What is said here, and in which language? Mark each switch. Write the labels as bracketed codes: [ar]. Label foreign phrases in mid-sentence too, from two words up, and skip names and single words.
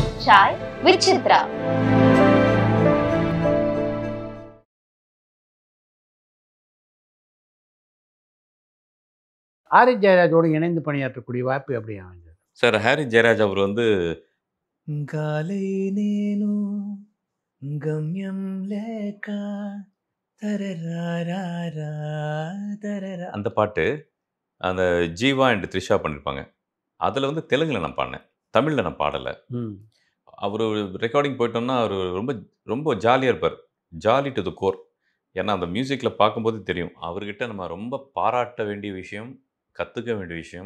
[en] Chai with Chitra. [ta] ஆரி ஜெயராஜோடு இணைந்து பணியாற்றக்கூடிய வாய்ப்பு எப்படி அமைஞ்சது? சார் ஹாரி ஜெயராஜ் அவர் வந்து [te] గాలి నేను గమ్యం లేక తరరారారా తరరా [ta] அந்த பாட்டு அந்த ஜீவா அண்ட் த்ரிஷா பண்ணியிருப்பாங்க. அதில் வந்து தெலுங்கில் நான் பாடினேன், தமிழில் நான் பாடலை. ம். அவர் ரெக்கார்டிங் போயிட்டோம்னா அவர் ரொம்ப ரொம்ப ஜாலியாக இருப்பார், [en] jolly to the core. [ta] ஏன்னா அந்த மியூசிக்கில் பார்க்கும்போது தெரியும் அவர்கிட்ட நம்ம ரொம்ப பாராட்ட வேண்டிய விஷயம், கற்றுக்க வேண்டிய விஷயம்.